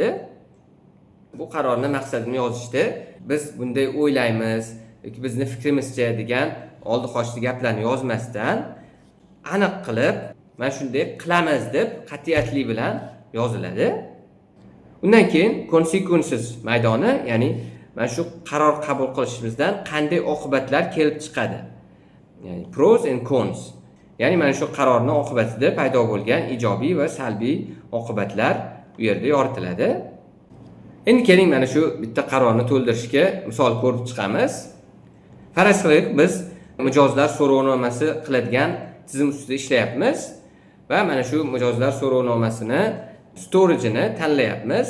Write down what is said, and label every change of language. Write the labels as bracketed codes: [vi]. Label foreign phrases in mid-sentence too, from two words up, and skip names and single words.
[uz] Bu qarorni maqsadini yozishda biz bunday o'ylaymiz yoki bizni fikrimizcha degan oldi qochdi gaplarni yozmasdan aniq qilib mana shunday qilamiz deb qat'iyatli bilan yoziladi. Undan keyin consequences maydoni, ya'ni mana shu qaror qabul qilishimizdan qanday oqibatlar kelib chiqadi? [en] Ya'ni pros and cons. [uz] Ya'ni mana shu qarorning oqibatida paydo bo'lgan ijobiy va salbiy oqibatlar bu yerda yoritiladi. Endi keling mana shu bitta qarorni to'ldirishga misol ko'rib chiqamiz. Faraz qilaylik, biz mijozlar so'rovnomasi qiladigan tizim ustida ishlayapmiz va mana shu mijozlar so'rovnomasini storage'ini tanlayapmiz.